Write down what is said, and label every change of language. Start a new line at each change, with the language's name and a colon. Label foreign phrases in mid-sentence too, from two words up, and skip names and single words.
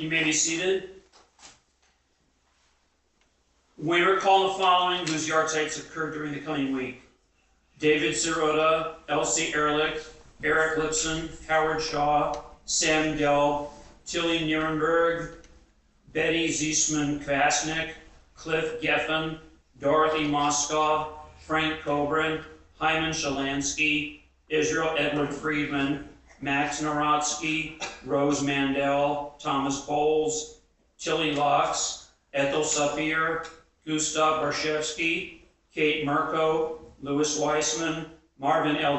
English: be seated. We recall the following whose yard sites occurred during the coming week. David Sirota, Elsie Ehrlich, Eric Lipson, Howard Shaw, Sam Gelb, Tilly Nierenberg, Betty Ziesman-Kvasnik, Cliff Geffen, Dorothy Moskov, Frank Kobrin, Hyman Shalansky, Israel Edward Friedman, Max Narodsky, Rose Mandel, Thomas Bowles, Tilly Locks, Ethel Sapir, Gustav Barshevsky, Kate Mirko, Louis Weissman, Marvin L.